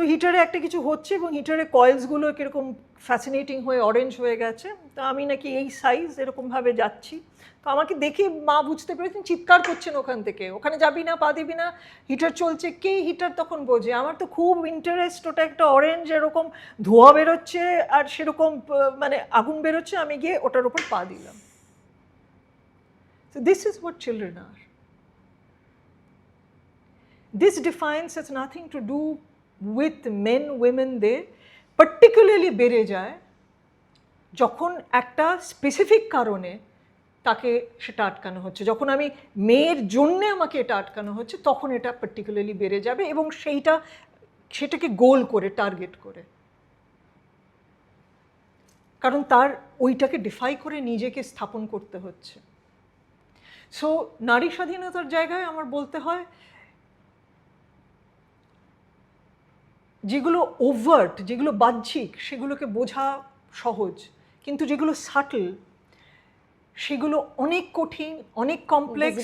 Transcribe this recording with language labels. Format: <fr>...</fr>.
<bn>তো হিটারে একটা কিছু হচ্ছে এবং হিটারে কয়েলসগুলো কীরকম ফ্যাসিনেটিং হয়ে অরেঞ্জ হয়ে গেছে, তো আমি নাকি এই সাইজ এরকমভাবে যাচ্ছি, তো আমাকে দেখে মা বুঝতে পেরেছেন, চিৎকার করছেন ওখান থেকে, ওখানে যাবি না, পা দিবি না, হিটার চলছে। কে হিটার তখন বোঝে? আমার তো খুব ইন্টারেস্ট, ওটা একটা অরেঞ্জ এরকম ধোঁয়া বেরোচ্ছে আর সেরকম মানে আগুন বেরোচ্ছে, আমি গিয়ে ওটার উপর পা দিলাম।</bn> <en>So this is what children are. This defiance has nothing to do with men, women, they particularly</en> <bn>বেড়ে যায় যখন একটা স্পেসিফিক কারণে তাকে সেটা আটকানো হচ্ছে। যখন আমি মেয়ের জন্যে আমাকে এটা আটকানো হচ্ছে, তখন এটা পার্টিকুলারলি বেড়ে যাবে এবং সেটাকে গোল করে, টার্গেট করে, কারণ তার ওইটাকে ডিফাই করে নিজেকে স্থাপন করতে হচ্ছে। সো নারী স্বাধীনতার জায়গায় আমার বলতে হয়, যেগুলো ওভার্ট, যেগুলো বাহ্যিক, সেগুলোকে বোঝা সহজ, কিন্তু যেগুলো সাটল সেগুলো অনেক কঠিন, অনেক কমপ্লেক্স।</bn>